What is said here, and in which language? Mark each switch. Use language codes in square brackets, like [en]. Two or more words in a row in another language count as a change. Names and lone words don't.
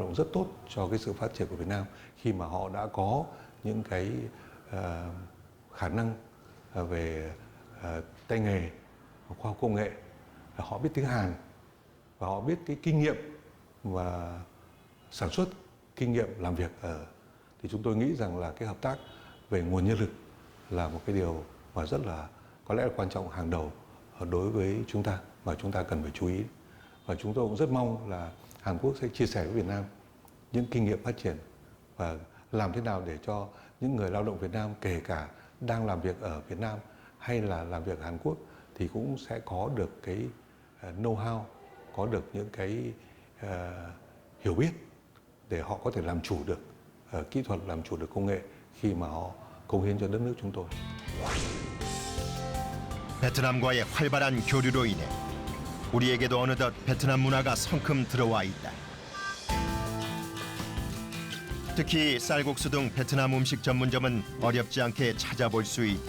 [vi] động rất tốt cho cái sự phát triển của Việt Nam khi mà họ đã có những cái khả năng về tay nghề, khoa học công nghệ, họ biết tiếng Hàn và họ biết cái kinh nghiệm và sản xuất, kinh nghiệm làm việc ở, thì chúng tôi nghĩ rằng là cái hợp tác về nguồn nhân lực là một cái điều mà rất là có lẽ là quan trọng hàng đầu đối với chúng ta mà chúng ta cần phải chú ý. Và chúng tôi cũng rất mong là Hàn Quốc sẽ chia sẻ với Việt Nam những kinh nghiệm phát triển và làm thế nào để cho những người lao động Việt Nam kể cả đang làm việc ở Việt Nam hay là làm việc ở Hàn Quốc thì cũng sẽ có được cái know-how, có được những cái hiểu biết để họ có thể làm chủ được kỹ thuật, làm chủ được công nghệ khi mà họ cống hiến cho đất nước chúng tôi. [ko] 베트남과의 활발한 교류로 인해 우리에게도 어느덧 베트남 문화가 성큼 들어와 있다. 특히 쌀국수 등 베트남 음식 전문점은 어렵지 않게 찾아볼 수 있다.